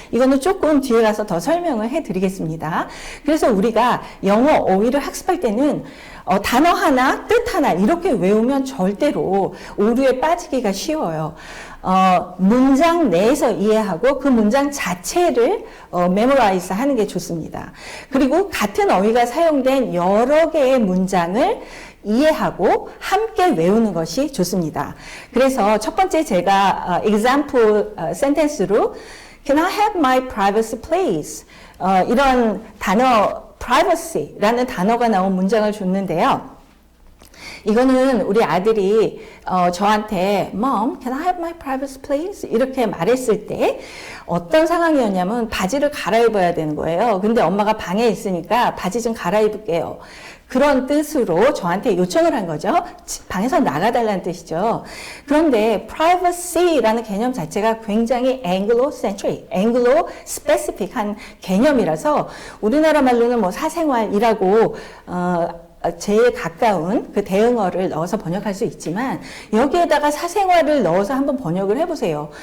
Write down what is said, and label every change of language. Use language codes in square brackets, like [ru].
[ko] 이거는 조금 뒤에 가서 더 설명을 해드리겠습니다. 그래서 우리가 영어 어휘를 학습할 때는 단어 하나, 뜻 하나 이렇게 외우면 절대로 오류에 빠지기가 쉬워요. 문장 내에서 이해하고 그 문장 자체를 메모라이즈 하는 게 좋습니다. 그리고 같은 어휘가 사용된 여러 개의 문장을 이해하고 함께 외우는 것이 좋습니다. 그래서 첫 번째 제가 [en] example sentence로 Can I have my privacy please? [ko] 이런 단어 privacy라는 단어가 나온 문장을 줬는데요. 이거는 우리 아들이 저한테 [en] Mom, can I have my privacy please? [ko] 이렇게 말했을 때 어떤 상황이었냐면 바지를 갈아입어야 되는 거예요. 근데 엄마가 방에 있으니까 바지 좀 갈아입을게요. 그런 뜻으로 저한테 요청을 한 거죠. 방에서 나가달라는 뜻이죠. 그런데 privacy라는 개념 자체가 굉장히 Anglo-centric, Anglo-specific한 개념이라서 우리나라 말로는 뭐 사생활이라고 제일 가까운 그 대응어를 넣어서 번역할 수 있지만 여기에다가 사생활을 넣어서 한번 번역을 해보세요.